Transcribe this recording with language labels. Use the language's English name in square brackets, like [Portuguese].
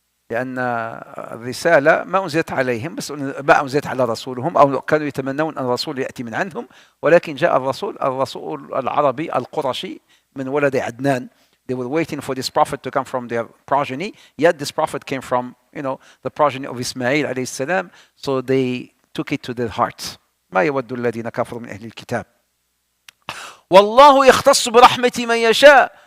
[Arabic] لأن الرسالة ما أنزلت عليهم، بس ما أنزلت على رسولهم، أو كانوا يتمنون أن الرسول يأتي من عندهم، ولكن جاء الرسول العربي القرشي من ولد عدنان. [English] They were waiting for this prophet to come from their progeny, yet this prophet came from, the progeny of Ismail عليه السلام, so they took it to their hearts. [Arabic] ما يود الذين كفروا من أهل الكتاب. والله يختص برحمة من يشاء.